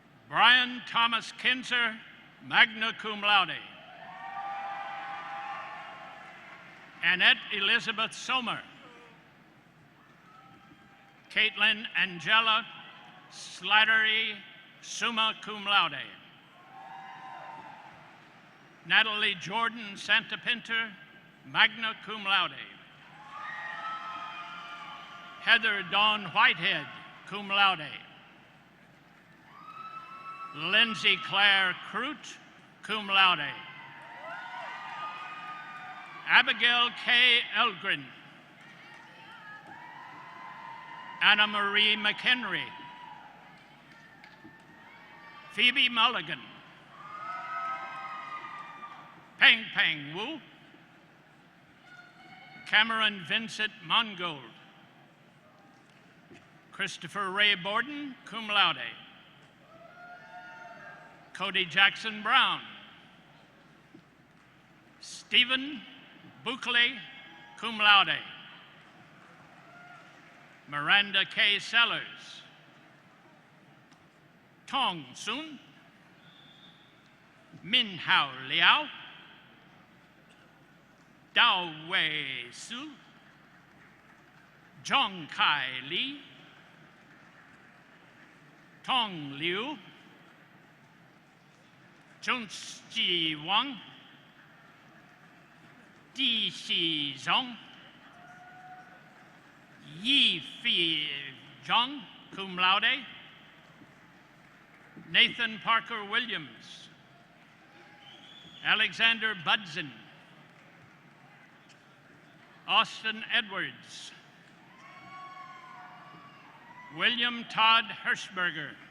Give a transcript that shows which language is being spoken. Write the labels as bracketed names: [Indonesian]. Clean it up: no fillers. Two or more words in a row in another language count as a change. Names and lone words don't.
[English] Brian Thomas Kinzer, [Latin] magna cum laude. [English] Annette Elizabeth Sommer. Caitlin Angela Slattery, [Latin] summa cum laude. [English] Natalie Jordan Santapinter, [Latin] magna cum laude. [English] Heather Dawn Whitehead, [Latin] cum laude. [English] Lindsay Claire Crute, [Latin] cum laude. [English] Abigail K. Elgren. Anna Marie McHenry. Phoebe Mulligan. Peng Peng Wu. Cameron Vincent Mongold. Christopher Ray Borden, [Latin] cum laude. [English] Cody Jackson Brown. Stephen Buckley, [Latin] cum laude. [English] Miranda K. Sellers. Tong Sun. Min Hao Liao. Dao Wei Su. Zhong Kai Li. Tong Liu. Junji Wang. Di Xi Zhong. Yi Fi Zhang, [Latin] cum laude. [English] Nathan Parker Williams. Alexander Budson. Austin Edwards. William Todd Hirschberger.